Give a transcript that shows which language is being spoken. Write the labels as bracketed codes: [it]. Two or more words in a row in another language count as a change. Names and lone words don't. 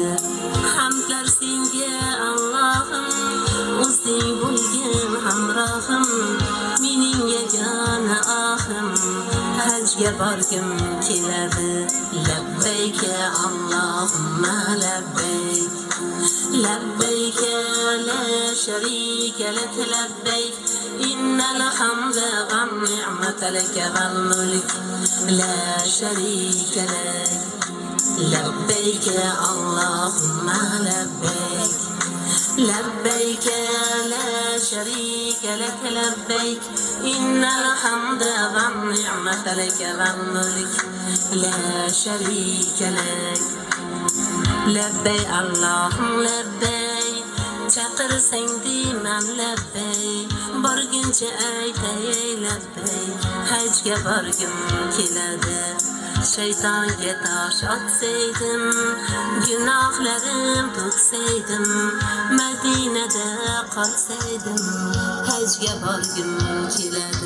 [uz] Hamdlar senga Allohim, o'zing bo'lgin hamrohim. Mening yagona ohim hajga borgim keladi. [ar] لبيك اللهم لبيك. لبيك لا شريك لك لبيك إن الحمد والنعمة لك والملك لا شريك لك لبيك اللهم لبيك لبيك لا شريك لك لبيك إن الحمد والنعمة لك والملك لا شريك لك [uz] Labbay Allohim labbay, chaqirsang deyman labbay, borguncha aytay labbay, hajga borgim keladi. Shaytonga tosh otsaydim, gunohlarim to'ksaydim, Madinada qolsaydim, hajga borgim keladi.